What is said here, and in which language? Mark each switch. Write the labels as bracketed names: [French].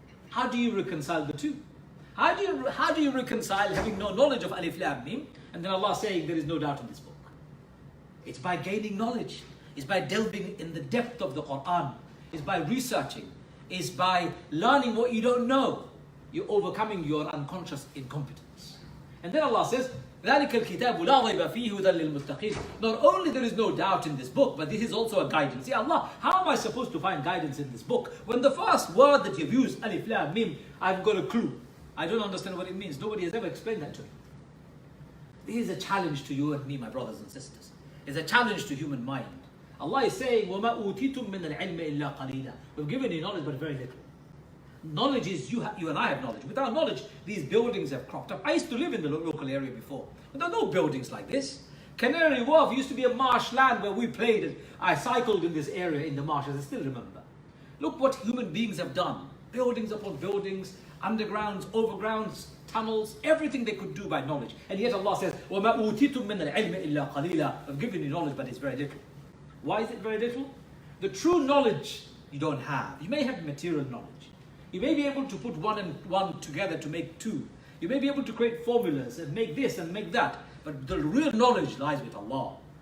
[English] How do you reconcile the two? How do you reconcile having no knowledge of Alif Lam Mim, and then Allah saying there is no doubt in this book? It's by gaining knowledge. It's by delving in the depth of the Quran. It's by researching. It's by learning what you don't know. You're overcoming your unconscious incompetence. [Arabic] And then Allah says, ذَلِكَ الْكِتَابُ لَا رَيْبَ فِيهِ هُدًى لِلْمُتَّقِينَ. [English] Not only there is no doubt in this book, but this is also a guidance. Ya Allah, how am I supposed to find guidance in this book when the first word that you've used, Alif Lam Mim, I've got a clue. I don't understand what it means. Nobody has ever explained that to me. This is a challenge to you and me, my brothers and sisters. It's a challenge to human mind. [Arabic] Allah is saying, وَمَا أُوتِيتُم مِّنَ الْعِلْمِ إِلَّا قَلِيلًا. [English] We've given you knowledge, but very little. Knowledge is, you and I have knowledge. Without knowledge, these buildings have cropped up. I used to live in the local area before, but there are no buildings like this. Canary Wharf used to be a marshland where we played, and I cycled in this area in the marshes. I still remember. Look what human beings have done. Buildings upon buildings, undergrounds, overgrounds, tunnels, everything they could do by knowledge. [Arabic] And yet Allah says, وَمَا أُوتِيتُم مِّنَ الْعِلْمِ إِلَّا قَلِيلًا. [English] I've given you knowledge, but it's very little. Why is it very little? The true knowledge you don't have. You may have material knowledge. You may be able to put one and one together to make 2. You may be able to create formulas and make this and make that, but the real knowledge lies with Allah.